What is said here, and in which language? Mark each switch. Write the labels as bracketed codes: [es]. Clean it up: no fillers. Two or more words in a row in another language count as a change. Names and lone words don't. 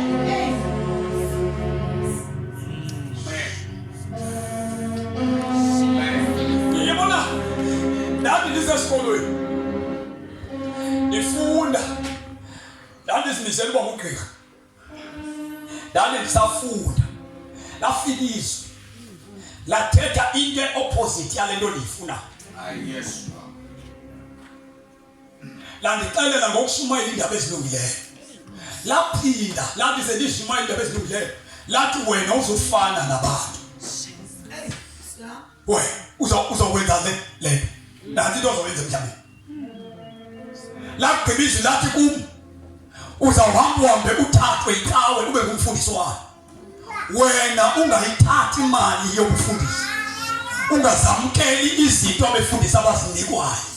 [xh] Ngiyabona nami ndisesikolweni ndifunda, ndandizimisele uba ngugqirha, ndisafunda, lafika izwi lathetha into e-opposite yale nto ndiyifunayo. Landixelela ngokushumayela iindaba ezilungileyo. Laphinda lathi sendishumayela iindaba ezilungileyo lathi wena uzofana nabantu. Wena uzokwenza le nanti into ozowenza emhlabeni. Lagqiba izwi lathi kum uzawuhambe uthathwe icawe ube ngumfundisi wayo. Wena ungayithathi imali yokufundisa, ungazamkeli izinto abefundisi abazinikwayo.